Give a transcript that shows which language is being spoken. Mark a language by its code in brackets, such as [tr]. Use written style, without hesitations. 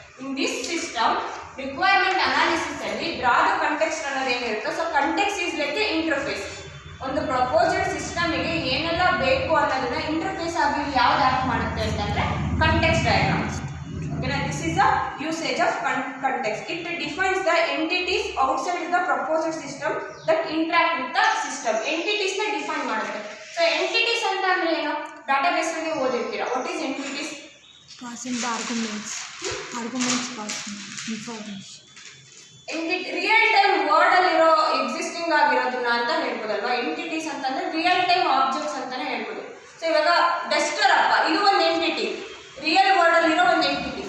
[en] in this system requirement analysis ಅಲ್ಲಿ draw the context [kn] ಅನ್ನೋದು ಏನಿರುತ್ತೆ. [en] So context is like a interface. [kn] ಒಂದು proposed ಸಿಸ್ಟಮಿಗೆ ಏನೆಲ್ಲ ಬೇಕು ಅನ್ನೋದನ್ನ ಇಂಟರ್ಫೇಸ್ ಆಗಿ ಯಾವ್ದು ಆಕ್ಟ್ ಮಾಡುತ್ತೆ ಅಂತಂದ್ರೆ ಕಂಟೆಕ್ಸ್ಟ್ ಡಯಾಗ್ರಾಮ್. ಓಕೆನಾ. [en] This is the usage of context. It defines the entities outside the proposed system that interact with the system. [kn] Entities ನ ಡಿಫೈನ್ ಮಾಡುತ್ತೆ. ಸೊ ಎಂಟಿಟೀಸ್ ಅಂತ ಅಂದ್ರೆ ಏನು? ಡಾಟಾಬೇಸ್ ಅಲ್ಲಿ ಓದಿರ್ತೀರಾ. [en] What is entities? Passing the arguments passing information. [kn] Real time word ಅಲ್ಲಿರೋ existing ಆಗಿರೋದನ್ನ ಅಂತ ಹೇಳ್ಬೋದಲ್ವಾ. Entities ಅಂತಂದ್ರೆ real time objects ಅಂತಾನೆ ಹೇಳ್ಬೋದು. ಸೊ ಇವಾಗ ಡಸ್ಟರ್ ಅಪ್ಪ ಇದು ಒಂದು ಎಂಟಿಟಿ, ರಿಯಲ್ ವರ್ಡ್ ಅಲ್ಲಿರೋ ಒಂದು ಎಂಟಿಟಿ.